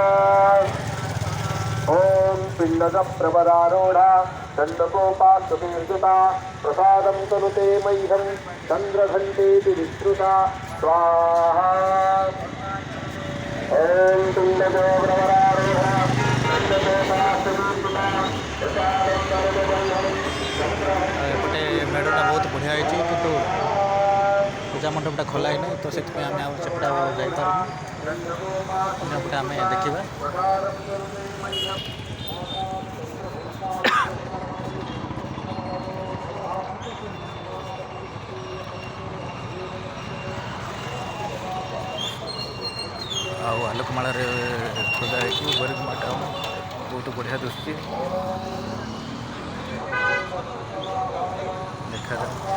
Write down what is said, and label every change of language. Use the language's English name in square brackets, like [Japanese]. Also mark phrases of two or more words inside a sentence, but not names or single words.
[Sanskrit] ओम पिंडज प्रवरारूढ़ा चंद्रकोपास्तुतिर्जिता प्रसादं करुते मह्यं चंद्रघट्टेति विस्तृता स्वाहा। ओम पिंडज प्रवरारूढ़ा चंद्रकोपास्तुतिर्जिता प्रसादं करुते मह्यं [Odia] ଏପଟେ ମେଢ଼ଟା ବହୁତ ବଢ଼ିଆ ହେଇଛି କିନ୍ତୁ ପୂଜା ମଣ୍ଡପଟା ଖୋଲା ହେଇନି ତ ସେଥିପାଇଁ ଆମେ ଆଉ ସେପଟେ ଆଉ ଯାଇପାରୁନୁ। ଅନ୍ୟପଟେ ଆମେ ଦେଖିବା। ଆଉ ଆଲୋକମାଳାରେ ଖୋଦା ହେଇଛି ବରିଗୁମାଟା ବହୁତ ବଢ଼ିଆ ଦିଶୁଛି ଦେଖାଯାଉ।